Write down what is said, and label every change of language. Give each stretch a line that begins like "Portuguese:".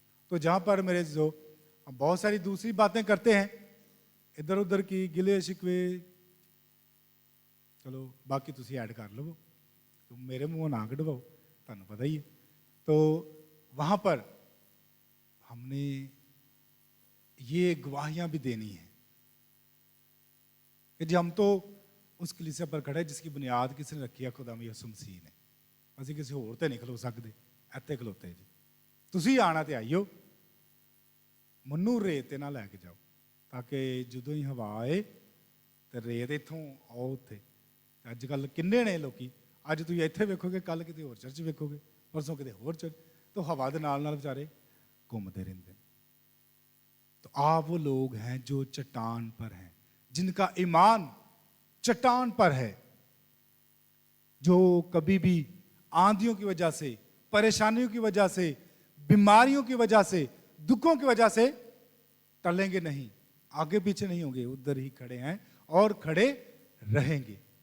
Hindi: तो जहाँ पर मेरे जो हम बहुत सारी दूसरी बातें करते हैं, इधर उधर की गिले शिकवे,
Punjabi: चलो बाकी तुसी ऐड कर लो, तुम मेरे मुँह ना कढ़वाओ, तुहानू पता ही है।
Hindi: तो वहाँ पर हमने ये गवाहियाँ भी देनी है कि जी हम तो उस कलीसिया पर खड़े जिसकी बुनियाद किसने रखी है, खुदा यसू मसीह ने।
Punjabi: ਅਸੀਂ ਕਿਸੇ ਹੋਰ ਤੇ ਨਹੀਂ ਖਲੋ ਸਕਦੇ, ਇੱਥੇ ਖਲੋਤੇ ਜੀ। ਤੁਸੀਂ ਆਣਾ ਤੇ ਆਈਓ, ਮੈਨੂੰ ਰੇਤ ਤੇ ਨਾ ਲੈ ਕੇ ਜਾਓ, ਤਾਂ ਕਿ ਜਦੋਂ ਹੀ ਹਵਾ ਆਏ ਤੇ ਰੇਤ ਇੱਥੋਂ ਆਓ ਉੱਥੇ। ਅੱਜ ਕੱਲ ਕਿੰਨੇ ਨੇ ਲੋਕੀ, ਅੱਜ ਤੁਸੀਂ ਇੱਥੇ ਵੇਖੋਗੇ, ਕੱਲ ਕਿਤੇ ਹੋਰ ਚਰਚ ਵੇਖੋਗੇ, ਪਰਸੋਂ ਕਿਤੇ ਹੋਰ ਚਰਚ,
Hindi: तो हवा के नाल बेचारे घूमते रहते हैं। तो आप वो लोग हैं जो चट्टान पर हैं, जिनका ईमान चट्टान पर है, जो कभी भी आंधियों की वजह से, परेशानियों की वजह से, बीमारियों की वजह से, दुखों की वजह से टलेंगे नहीं, आगे पीछे नहीं होंगे, उधर ही खड़े हैं और खड़े रहेंगे।